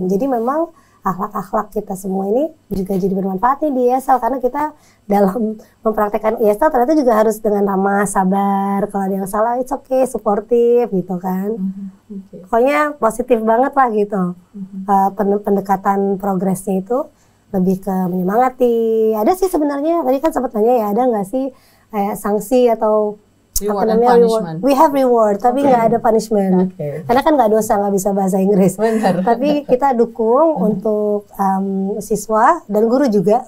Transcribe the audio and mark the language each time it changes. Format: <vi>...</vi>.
<id>Jadi memang akhlak-akhlak kita semua ini juga jadi bermanfaat nih di ESL karena kita dalam mempraktekkan ESL ternyata juga harus dengan ramah, sabar, kalau ada yang salah</id> <en>it's okay,</en> <id>suportif gitu kan. Pokoknya positif banget lah gitu. Pendekatan progresnya itu lebih ke menyemangati. Ada sih sebenarnya, tadi kan sempat tanya ya, ada nggak sih sanksi atau</id> <en>reward and punishment. We have reward,</en> <id>tapi nggak ada</id> <en>punishment.</en> <id>Karena kan nggak dosa, nggak bisa bahasa Inggris. Tapi kita dukung untuk siswa dan guru juga.</id>